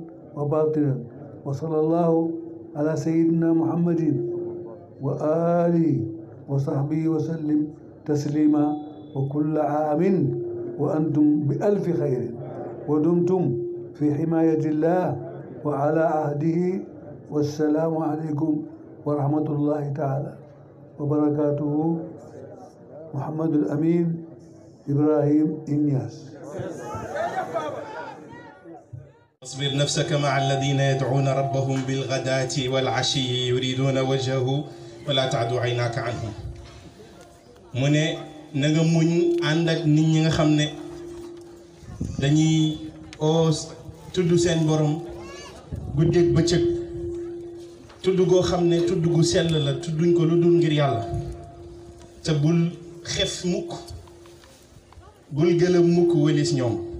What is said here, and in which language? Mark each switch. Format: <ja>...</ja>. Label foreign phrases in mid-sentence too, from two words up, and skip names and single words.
<ar>وباطنا وصلى الله على سيدنا محمد وآله وصحبه وسلم تسليما وكل عام وأنتم بألف خير ودمتم في حماية الله وعلى عهده والسلام عليكم ورحمة الله تعالى وبركاته. محمد الأمين إبراهيم إنياس. اصبر نفسك مع الذين يدعون ربهم بالغداة والعشي يريدون وجهه ولا تعد عيناك عنهم.</ar> <wo>mu ne na nga muñ ànd ak nit ñi nga xam ne dañuy tudd seen borom guddeeg bëccëg tudd goo xam ne tudd gu sell la tudduñ ko lu dul ngir yàlla te bul xef mukk bul gëlëm mukk wëlis ñoom.</wo>